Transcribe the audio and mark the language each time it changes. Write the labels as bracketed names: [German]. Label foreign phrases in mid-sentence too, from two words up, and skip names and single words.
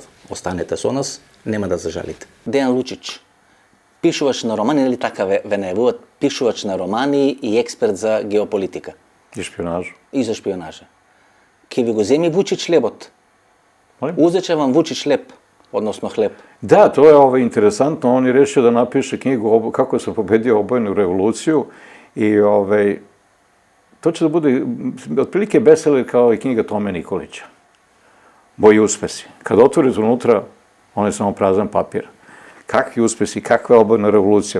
[Macedonian] Останете со нас, нема да зажалите. Дејан Лучич, пишувач на романи, или така ве најавуваат, пишувач на романи и експерт за геополитика. И шпионажа. И за шпионажа. Ке ви го земи Вучич лебот? [Serbian] Узече вам Вучич леб, односно хлеб. Da, to je interesantno. On je rešio da napiše knjigu kako sam pobedio obojenu revoluciju i to će da bude otprilike bestseller kao i knjiga Tome Nikolića. Moji uspesi. Kad otvorite unutra, on je samo prazan papir. Kakvi uspesi, kakva je obojena revolucija?